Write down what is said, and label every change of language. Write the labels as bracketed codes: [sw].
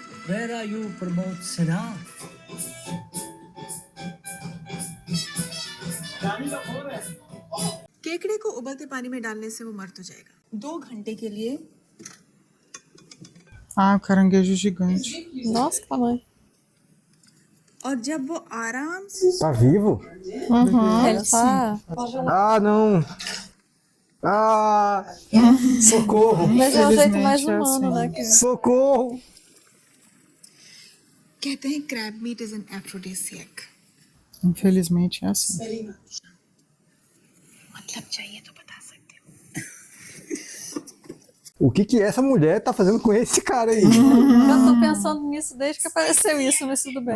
[en] Where are you, Pramod Sinha? [hi] केकड़े को उबलते पानी में डालने से वो मर तो जाएगा 2 घंटे के लिए [pt] Ah, o caranguejo gigante. Nossa, que tamanho. [hi] और जब वो आराम से [pt] Tá vivo? Ele tá... Ah, não. Ah, socorro. Mas é o jeito Infelizmente, mais é humano, assim. né? Que... Socorro. [hi] कहते हैं [en] crab meat is an aphrodisiac [pt] Infelizmente é assim. [hi] मतलब चाहिए तो बता सकते हो [pt] O que essa mulher tá fazendo com esse cara aí? Eu tô pensando nisso desde que apareceu isso, mas tudo bem.